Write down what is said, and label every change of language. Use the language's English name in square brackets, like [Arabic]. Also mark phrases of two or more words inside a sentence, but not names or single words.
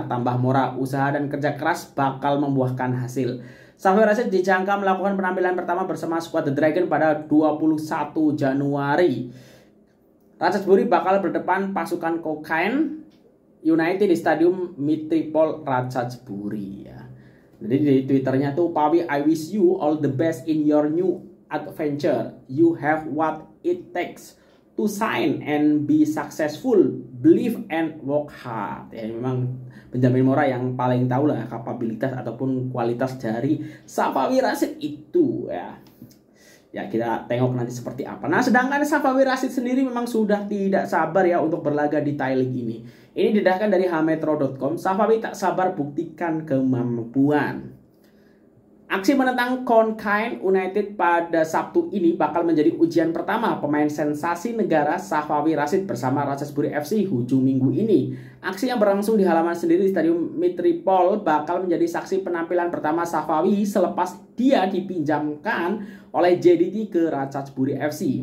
[Malay] Tambah Mora, usaha dan kerja keras bakal membuahkan hasil. Safawi Rashid dijangka melakukan penampilan pertama bersama skuad The Dragon pada 21 Januari. Ratchaburi bakal berdepan pasukan Kokkaen United di Stadium Mitripol Ratchaburi ya. [Indonesian] Jadi di Twitternya tuh, [English] Pawi, I wish you all the best in your new adventure. You have what it takes to sign and be successful, believe and work hard. [Indonesian] Ya, memang Benjamin Mora yang paling tahu lah kapabilitas ataupun kualitas dari Safawi Rashid itu ya. Ya, kita tengok nanti seperti apa. Nah, sedangkan Safawi Rashid sendiri memang sudah tidak sabar ya untuk berlaga di Thai League ini. Ini didasarkan dari hametro.com. [Malay] Safawi tak sabar buktikan kemampuan. Aksi menentang Kokkaen United pada Sabtu ini bakal menjadi ujian pertama pemain sensasi negara Safawi Rashid bersama Ratchaburi FC hujung minggu ini. Aksi yang berlangsung di halaman sendiri di Stadium Mitripol bakal menjadi saksi penampilan pertama Safawi selepas dia dipinjamkan oleh JDT ke Ratchaburi FC.